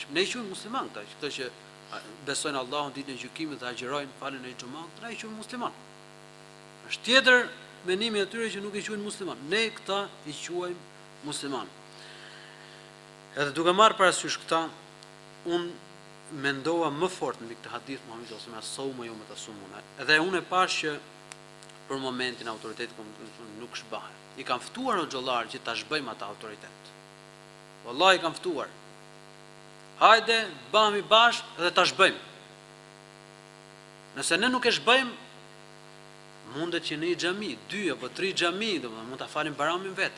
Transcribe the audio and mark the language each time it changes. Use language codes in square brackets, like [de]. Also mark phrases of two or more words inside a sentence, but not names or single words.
[sq] Ne i quajmë musliman këta që besojnë Allahun ditën e gjykimit dhe agjirojnë, falen në xhumat, ne i quajmë musliman. Është tjetër mendimi atyre që nuk i quajnë musliman. Ne këta i quajmë musliman. Edhe duke marrë parasysh këta, unë mendova më fort në këtë hadith Muhamedi [ar] صلى الله عليه وسلم, "الصوم يوم تصومون." [sq] Edhe unë e pash që për momentin autoriteti nuk shbahet. I kanë ftuar hoxhallar që ta zhbëjmë ata autoritet. Wallahi i kanë ftuar. Hajde, bëhemi bashkë dhe ta zhbëjmë. Nëse ne nuk e zhbëjmë, mundet që në një xhami, 2 apo 3 xhami, domethënë mund ta falim baramin vete.